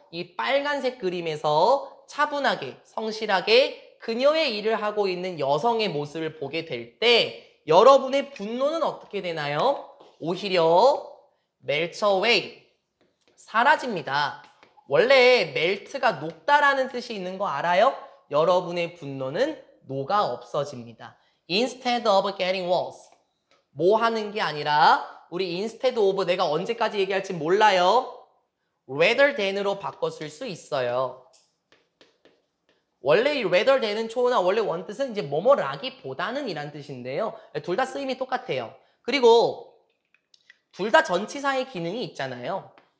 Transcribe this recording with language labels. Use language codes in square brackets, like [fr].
[ko] 이 빨간색 그림에서 차분하게 성실하게 그녀의 일을 하고 있는 여성의 모습을 보게 될 때 여러분의 분노는 어떻게 되나요? 오히려 [en] melt away, [ko] 사라집니다. 원래 melt가 녹다라는 뜻이 있는 거 알아요? 여러분의 분노는 녹아 없어집니다. [en] Instead of getting worse. [ko] 뭐 하는 게 아니라 우리 instead of 내가 언제까지 얘기할지 몰라요. rather than으로 바꿨을 수 있어요. 원래 이 rather than은 초나 원래 원뜻은 이제 뭐뭐라기보다는 이란 뜻인데요. 둘 다 쓰임이 똑같아요. 그리고 둘 다 전치사의 기능이 있잖아요.